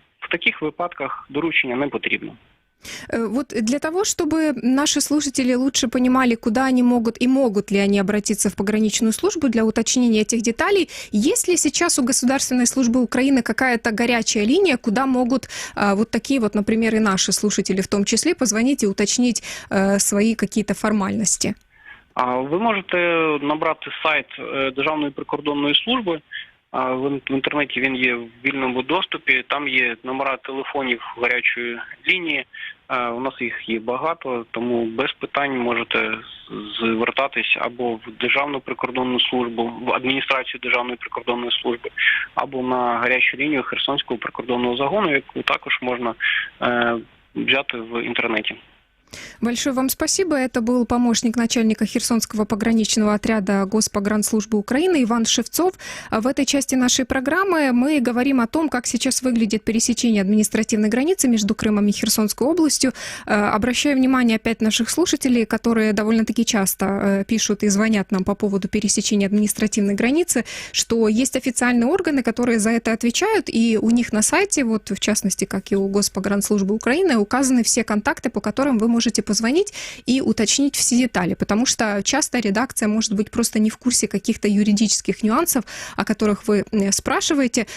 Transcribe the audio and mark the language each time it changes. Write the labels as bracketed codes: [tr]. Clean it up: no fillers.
[uk] В таких випадках доручення не потрібно. [ru] Вот для того, чтобы наши слушатели лучше понимали, куда они могут и могут ли они обратиться в пограничную службу для уточнения этих деталей, есть ли сейчас у Государственной службы Украины какая-то горячая линия, куда могут вот такие вот, например, и наши слушатели в том числе позвонить и уточнить свои какие-то формальности? [uk] Ви можете набрати сайт Державної прикордонної служби. В інтернеті він є в вільному доступі, там є номера телефонів гарячої лінії, у нас їх є багато, тому без питань можете звертатись або в Державну прикордонну службу, в адміністрацію Державної прикордонної служби, або на гарячу лінію Херсонського прикордонного загону, яку також можна взяти в інтернеті. [ru] Большое вам спасибо. Это был помощник начальника Херсонского пограничного отряда Госпогранслужбы Украины Иван Шевцов. В этой части нашей программы мы говорим о том, как сейчас выглядит пересечение административной границы между Крымом и Херсонской областью. Обращаю внимание опять наших слушателей, которые довольно-таки часто пишут и звонят нам по поводу пересечения административной границы, что есть официальные органы, которые за это отвечают, и у них на сайте, вот в частности, как и у Госпогранслужбы Украины, указаны все контакты, по которым вы можете позвонить и уточнить все детали, потому что часто редакция может быть просто не в курсе каких-то юридических нюансов, о которых вы спрашиваете.